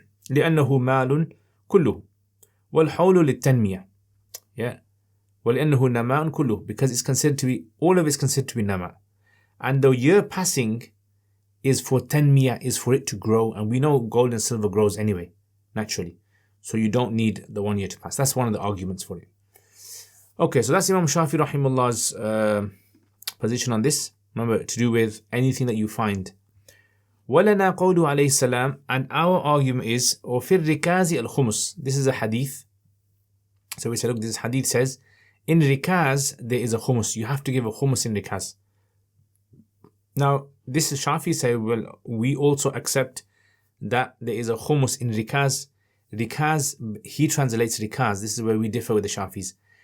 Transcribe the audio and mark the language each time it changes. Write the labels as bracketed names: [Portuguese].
[Arabic] لأنه مال كله والحول للتنمية. [English] Yeah. [Arabic] ولأنه نماء كله, [English] because it's considered to be, all of it's considered to be nama. And the year passing is for tanmiyah, is for it to grow, and we know gold and silver grows anyway, naturally. So you don't need the 1 year to pass. That's one of the arguments for it. Okay, so that's Imam Shafi rahimullah's position on this. Remember, to do with anything that you find. [Arabic] وَلَنَا قَوْلُ عَلَيْهِ السَّلَامِ, [English] and our argument is, [Arabic] وَفِي الرِّكَازِ الْخُمُسِ. [English] This is a hadith. So we say, look, this hadith says, in rikaz, there is a khumus. You have to give a khumus in rikaz. Now, this is Shafi say, well, we also accept that there is a khumus in rikaz. Rikaz, he translates rikaz. This is where we differ with the Shafis.